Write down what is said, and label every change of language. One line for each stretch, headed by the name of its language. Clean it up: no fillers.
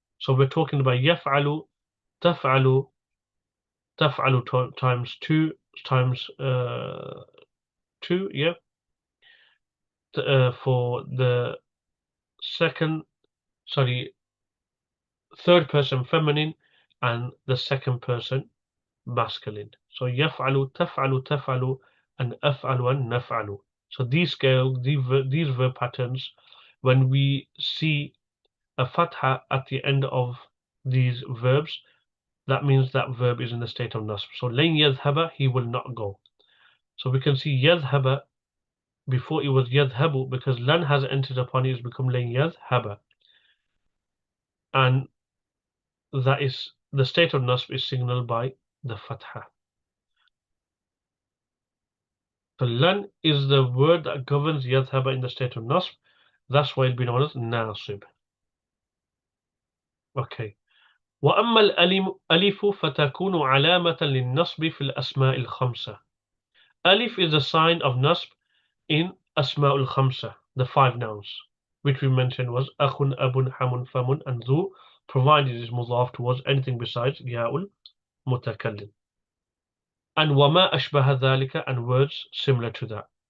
English: So we're talking about yaf'alu, taf'alu, taf'alu times 2 times 2, yeah. For the third person feminine and the second person masculine.
Arabic: So يفعل, تفعل, تفعل, and أفعل and نفعل.
English: So these scale, these verb patterns, when we see a fatha at the end of these verbs, that means that verb is in the state of nasb. So
Arabic: لن يذهب,
English: he will not go. So we can see يذهب before it was يذهب, because lan has entered upon it, it's become لن يذهب. And that is the state of nasb is signaled by the fatha. So lan is the word that governs يذهب in the state of nasb. That's why it'll be known as nasib. Okay.
Arabic: وأما الألف فتكون علامة للنصب في الأسماء الخمسة.
English: Alif is a sign of nasb in أسماء الخمسة, the 5 nouns, which we mentioned was أخ, أب, حم, فم, and ذو, provided it is mudhaf towards anything besides ياء المتكلم. And
Arabic: وما أشبه ذلك,
English: and words similar to that.